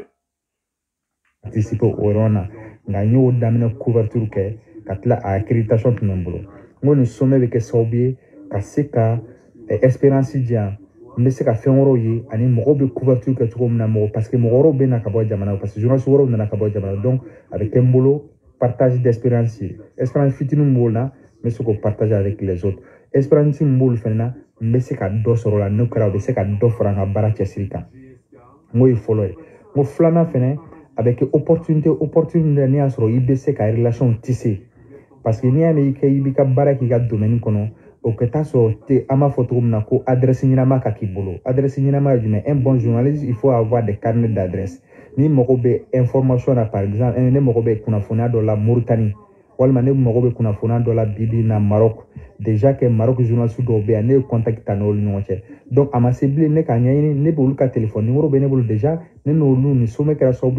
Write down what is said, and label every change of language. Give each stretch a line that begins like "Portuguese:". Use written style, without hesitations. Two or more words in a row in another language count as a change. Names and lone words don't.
Bambara: participer o yɔrɔ na nka n y'o daminɛ couverture kɛ ka tila a accréditation tun bɛ n bolo n ko nin sommet bɛ kɛ sababu ye ka se ka espérance di yan n bɛ se ka fɛn wɛrɛw ye ani mɔgɔw bɛ couverture kɛ cogo min na
French: parce que
Bambara: mɔgɔ wɛrɛw bɛ na ka bɔ jamana
French: parce que journaliste
Bambara: wɛrɛw nana ka bɔ jamana donc a bɛ kɛ n bolo
French: partage d'espérance
Bambara: ye espérance fitinin min b'o la n bɛ se k'o
French: partager avec les autres
Bambara: espérance min b'olu fana na n bɛ se ka dɔ sɔrɔ o la n'o kɛra o bɛ se ka dɔ fara n ka baara cɛsiri kan n k'o ye fɔlɔ ye n ko filanan fana a bɛ kɛ opportunité n'i y'a sɔrɔ i bɛ se ka
French: relation tisser parce que
Bambara: n'i y'a mɛn i b'i ka baara k'i ka domaine kɔnɔ o ka taa sɔrɔ an b'a fɔ cogo min na ko adresse ɲɛnama ka k'i bolo adresse ɲɛnama ye jumɛn
French: un bon journaliste il faut avoir des carnets d'adresse
Bambara: ni mago be information na
French: par exemple
Bambara: ne mago be kunnafoniya dɔ la Mauritanie walima ne mago be kunnafoniya dɔ la bibi na Maroc
French: déjà que
Bambara: Maroc journaliste dɔw be yan ne ye contact ta n'olu ɲɔgɔn cɛ donc a ma se bilen ne k'a ɲɛɲini ne b'olu ka
French: téléphone numéro
Bambara: bɛ ne bolo déjà ne n'olu ni sommet kɛra sababu